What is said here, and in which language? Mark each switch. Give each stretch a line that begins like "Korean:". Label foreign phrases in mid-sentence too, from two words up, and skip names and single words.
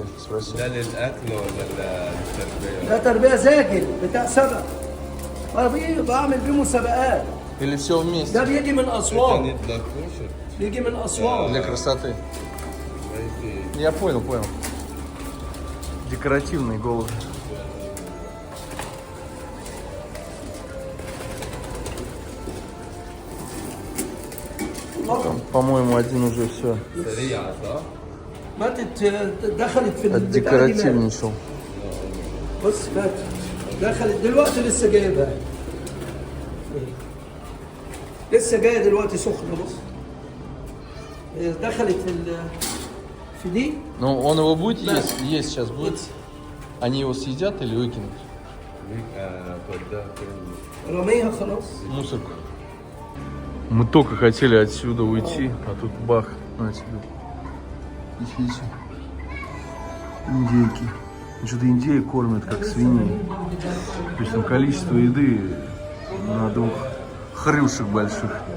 Russian: Спроси.
Arabic: ده للأكل ولا للتربية؟ ده تربيه زاجل بتاع سبق بعمل بيه مسابقات
Russian: Или все вместе?
Arabic: ده بيجي من اسوان
Russian: Они для кушать.
Arabic: بيجي من اسوان
Russian: Для красоты. Я понял. Декоративные голуби. Там, по-моему, один уже все
Arabic: سريعة صح؟ ماتت دخلت في البتاع دي ماتت.
Russian: отдекоративничал.
Arabic: بص ماتت دخلت دلوقتي لسه جايبها لسه جايه دلوقتي سخنه بص هي دخلت في دي
Russian: Ну, он его будет есть? Есть сейчас будет? Они его съедят или выкинут?
Arabic: رميها خلاص.
Russian: Мусорку. Мы только хотели отсюда уйти, а тут бах, на тебе. Видите? Индейки. Что-то индейки кормят, как свиней. То есть там количество еды на двух хрюшек больших.